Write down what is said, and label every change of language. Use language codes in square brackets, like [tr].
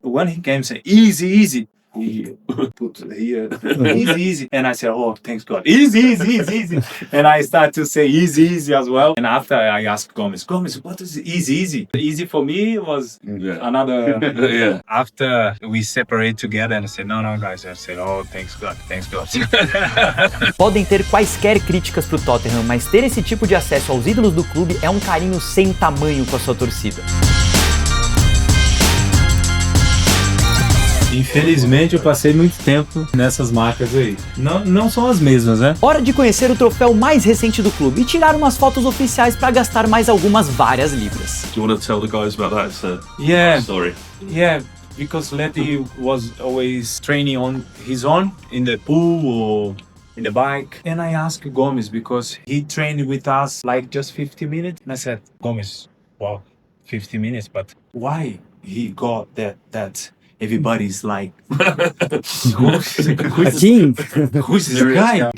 [en] When he came, say, easy. He put here, easy. And I said, oh, thanks God. Easy. And I start to say easy as well. And after I asked Gomes, what is easy? Easy for me was another. After we separate together and I said, no, guys. I said, oh, thanks God. [pt] Podem ter quaisquer críticas pro Tottenham, mas ter esse tipo de acesso aos ídolos do clube é um carinho sem tamanho com a sua torcida. Infelizmente eu passei muito tempo nessas marcas aí. Não são as mesmas, né? Hora de conhecer o troféu mais recente do clube e tirar umas fotos oficiais para gastar mais algumas várias libras. [en] Do you want to tell the guys about that? It's a Yeah. story. Yeah, because Letty was always training on his own in the pool or in the bike. And I asked Gomes because he trained with us like just 50 minutes. And I said, Gomes, wow, 50 minutes, but why he got that everybody's like, who's this guy?